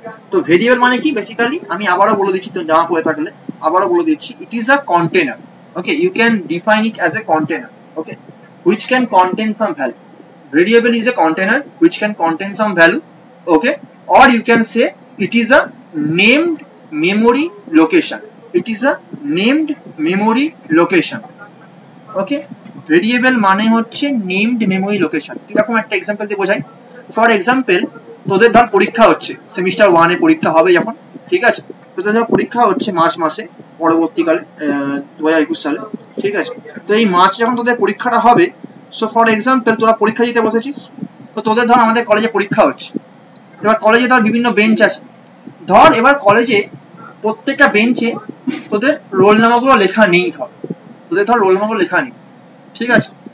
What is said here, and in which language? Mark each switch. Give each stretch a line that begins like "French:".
Bangla: তো ভেরিয়েবল মানে কি বেসিক্যালি, আমি আবারও বলে দিচ্ছি, তো জানা পড়ে থাকলে আবারও বলে দিচ্ছি,
English: It is a container. Okay, you can define it as a container, okay, which can contain some value. Variable is a container which can contain some value, okay, or you can say it is a named memory location, it is a named memory location.
Bangla: Okay, variable মানে হচ্ছে named memory location. এরকম একটা example দিয়ে বোঝাই। For example, তোদের ধর পরীক্ষা হচ্ছে, সেমিস্টার 1 এর পরীক্ষা হবে যখন, ঠিক আছে, তোদের ধর পরীক্ষা হচ্ছে মার্চ মাসে পরবর্তীকালে 2021 সালে, ঠিক আছে। তো এই মার্চ যখন তোদের পরীক্ষাটা হবে, সো ফর এক্সাম্পল তোরা পরীক্ষা দিতে বসেছিস, তো তোদের ধর আমাদের কলেজে পরীক্ষা হচ্ছে, এবার কলেজে ধর বিভিন্ন বেঞ্চ আছে, ধর এবার কলেজে প্রত্যেকটা বেঞ্চে তোদের রোল নাম্বারগুলো লেখা নেই, তোদের ধর রোল নাম্বার লেখা নেই, ঠিক আছে।